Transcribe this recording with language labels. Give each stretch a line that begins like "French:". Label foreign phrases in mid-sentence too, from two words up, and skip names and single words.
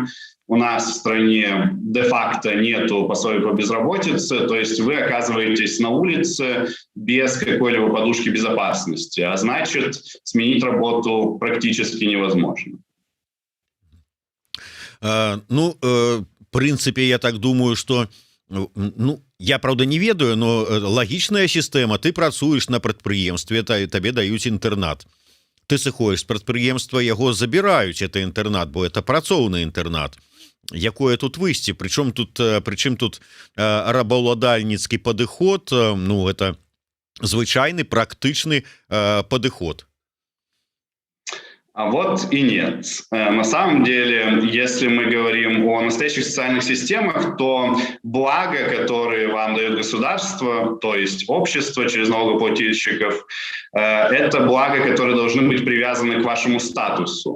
Russian: У нас в стране де-факто нету пособий по безработице, то есть вы оказываетесь на улице без какой-либо подушки безопасности, а значит, сменить работу практически невозможно. В принципе, я так думаю, что я, правда,
Belarusian: не ведаю,
Russian: но
Belarusian: лагічная сістэма. Ты працуеш на прадпрыемстве, табе даюць інтэрнат. Ты сыходзіш з прадпрыемства, яго забіраюць, это інтэрнат, бо это працоўны інтэрнат. Якое тут выйсце? Причым тут рабаўладальніцкі падыход, это звычайны практычны падыход.
Russian: А вот и нет. На самом деле, если мы говорим о настоящих социальных системах, то благо, которые вам дает государство, то есть общество через налогоплательщиков, это благо, которые должны быть привязаны к вашему статусу.